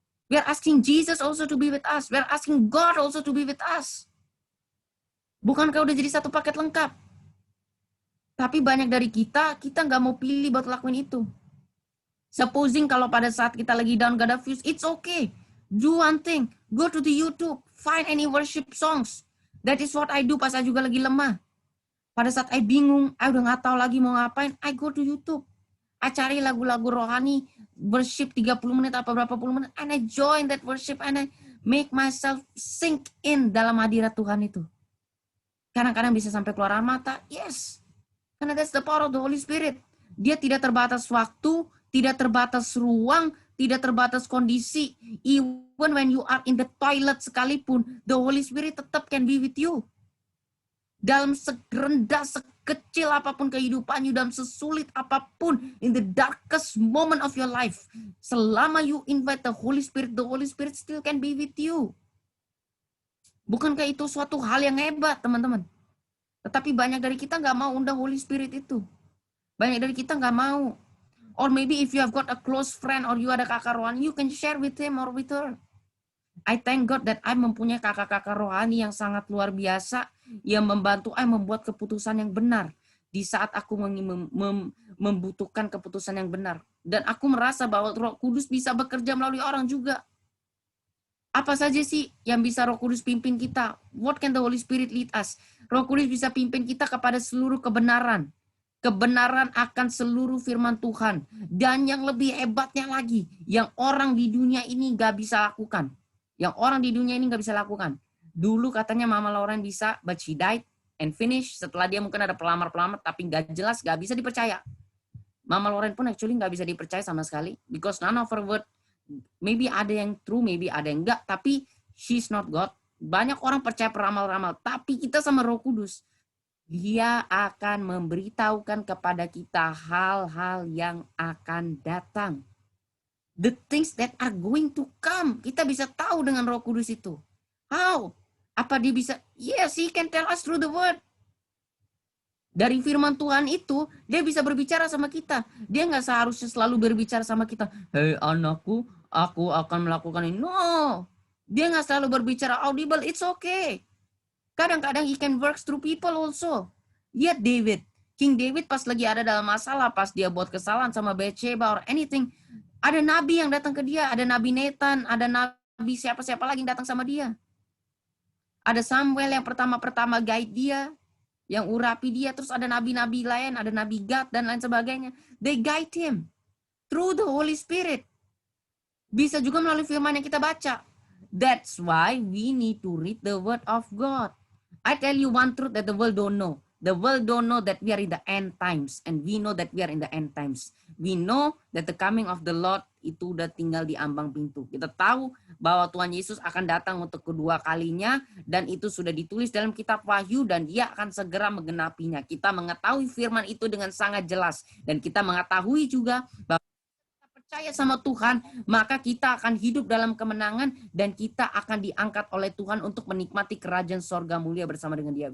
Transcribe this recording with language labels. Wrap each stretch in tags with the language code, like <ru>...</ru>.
<en>We are asking Jesus also to be with us. We are asking God also to be with us.</en> <id>Bukankah udah jadi satu paket lengkap? Tapi banyak dari kita nggak mau pilih buat lakuin itu.</id> <en>Supposing</en> <id>kalau pada saat kita lagi</id> <en>down,</en> <id>gak ada</id> <en>views, it's okay. Do one thing. Go to the YouTube. Find any worship songs. That is what I do</en> <id>pas I juga lagi lemah. Pada saat I bingung, I udah gak tahu lagi mau ngapain,</id> <en>I go to YouTube. I</en> <id>cari lagu-lagu rohani,</id> <en>worship 30</en> <id>menit atau berapa puluh menit,</id> <en>and I join that worship, and I make myself sink in</en> <id>dalam hadirat Tuhan itu. Kadang-kadang bisa sampai keluar air mata, yes. Karena</id> <en>that's the power of the Holy Spirit.</en> <id>Dia tidak terbatas waktu, tidak terbatas ruang, tidak terbatas kondisi.</id> <en>Even when you are in the toilet</en> <id>sekalipun,</id> <en>the Holy Spirit</en> <id>tetap</id> <en>can be with you.</en> <id>Dalam serendah, sekecil apapun kehidupan you, dalam sesulit apapun,</id> <en>in the darkest moment of your life,</en> <id>selama</id> <en>you invite the Holy Spirit still can be with you.</en> <id>Bukankah itu suatu hal yang hebat, teman-teman? Tetapi banyak dari kita nggak mau undang Holy Spirit itu. Banyak dari kita nggak mau.</id> <en>Or maybe if you have got a close friend or you</en> <id>ada kakak rohani,</id> <en>you can share with him or with her. I thank God that</en> <id>I mempunyai kakak-kakak rohani yang sangat luar biasa, yang membantu I membuat keputusan yang benar di saat aku membutuhkan keputusan yang benar. Dan aku merasa bahwa Roh Kudus bisa bekerja melalui orang juga. Apa saja sih yang bisa Roh Kudus pimpin kita?</id> <en>What can the Holy Spirit lead us?</en> <id>Roh Kudus bisa pimpin kita kepada seluruh kebenaran. Kebenaran akan seluruh firman Tuhan. Dan yang lebih hebatnya lagi, yang orang di dunia ini gak bisa lakukan. Yang orang di dunia ini gak bisa lakukan. Dulu katanya Mama Lauren bisa,</id> <en>but she died and finished.</en> <id>Setelah dia mungkin ada pelamar-pelamar, tapi gak jelas, gak bisa dipercaya. Mama Lauren pun actually gak bisa dipercaya sama sekali.</id> <en>Because none of her word,</en> <id>maybe ada yang true, maybe ada yang enggak, tapi</id> <en>she's not God.</en> <id>Banyak orang percaya peramal-ramal, tapi kita sama Roh Kudus, Dia akan memberitahukan kepada kita hal-hal yang akan datang.</id> <en>The things that are going to come.</en> <id>Kita bisa tahu dengan Roh Kudus itu. How? Apa dia bisa?</id> <en>Yes, he can tell us through the word.</en> <id>Dari firman Tuhan itu, dia bisa berbicara sama kita. Dia nggak seharusnya selalu berbicara sama kita. Hei anakku, aku akan melakukan ini. No. Dia nggak selalu berbicara audible.</id> <en>It's okay.</en> <id>Kadang-kadang</id> <en>he can work through people also.</en> <id>Lihat David. King David pas lagi ada dalam masalah, pas dia buat kesalahan sama Bathsheba</id> <en>or anything,</en> <id>ada nabi yang datang ke dia, ada nabi Nathan, ada nabi siapa-siapa lagi yang datang sama dia. Ada Samuel yang pertama-pertama guide dia, yang urapi dia, terus ada nabi-nabi lain, ada nabi Gad dan lain sebagainya.</id> <en>They guide him through the Holy Spirit.</en> <id>Bisa juga melalui firman yang kita baca.</id> <en>That's why we need to read the word of God. I tell you one truth that the world don't know. The world don't know that we are in the end times. And we know that we are in the end times. We know that the coming of the Lord</en> <id>itu udah tinggal di ambang pintu. Kita tahu bahwa Tuhan Yesus akan datang untuk kedua kalinya. Dan itu sudah ditulis dalam kitab Wahyu. Dan dia akan segera menggenapinya. Kita mengetahui firman itu dengan sangat jelas. Dan kita mengetahui juga bahwa percaya sama Tuhan, maka kita akan hidup dalam kemenangan dan kita akan diangkat oleh Tuhan untuk menikmati kerajaan sorga mulia bersama dengan Dia.</id>